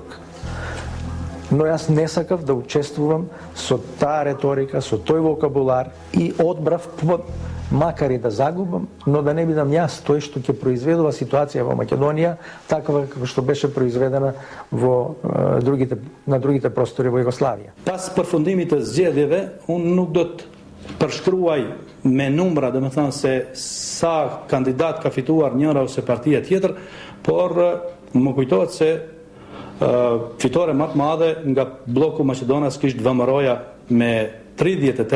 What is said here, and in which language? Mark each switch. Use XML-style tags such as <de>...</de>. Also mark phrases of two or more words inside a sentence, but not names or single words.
<mk>Но јас не сакав да учествувам со таа реторика, со тој вокабулар и одбрав, макар и да загубам, но да не бидам јас тој што ќе произведува ситуација во Македонија, такава како што беше произведена на другите простори во Југославија.</mk> <sq>Pas përfundimit të zgjedhjeve, unë nuk do të përshkruaj me numra, dhe me thënë se sa kandidat ka fituar njëra ose partia tjetër, por më kujtohet se fitore më të madhe nga bloku Maqedonas kishte VMRO-ja me</sq>